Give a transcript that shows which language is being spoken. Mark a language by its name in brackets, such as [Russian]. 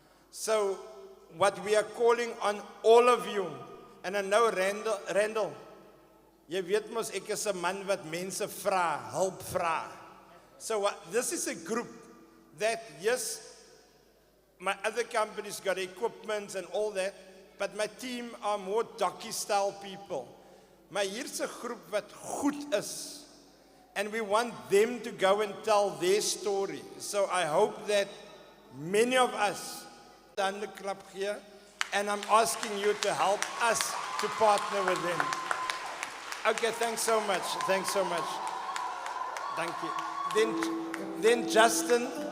[English] So what we are calling on all of you, and I know [Afrikaans] Randall, jy weet mos ek is 'n man wat mense vra, hulp vra. [English] So this is a group that, yes, my other companies got equipment and all that, but my team are more docu-style people. [Afrikaans] Maar hier's 'n groep wat goed is. [English] And we want them to go and tell their story. So I hope that many of us done the club here, and I'm asking you to help us to partner with them. Okay, thanks so much. Thanks so much. Thank you. Then Justin.